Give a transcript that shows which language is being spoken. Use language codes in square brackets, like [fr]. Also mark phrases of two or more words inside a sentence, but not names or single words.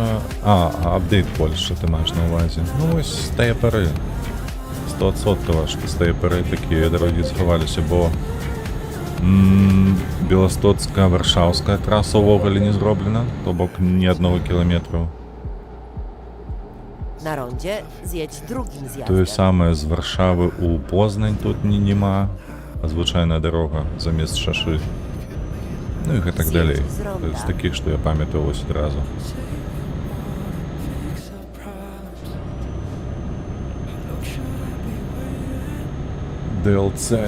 [be] апдейт Польши ты маеш на ўвазе. Ну вось з тае пары. 100% што з тае пары такія дарогі захаваліся, бо Беластоцка-Варшаўская траса ўвогуле не зроблена, то бок ні аднаго кіламетру. [pl] Na rondzie zjedź drugim [be] Тое [pl] zjazdem. [be] самае з Варшавы ў Познань тут нема, а звычайная дарога замест шашы. Ну і гэтак далей. З такіх, што я памятаю вось адразу. DLC.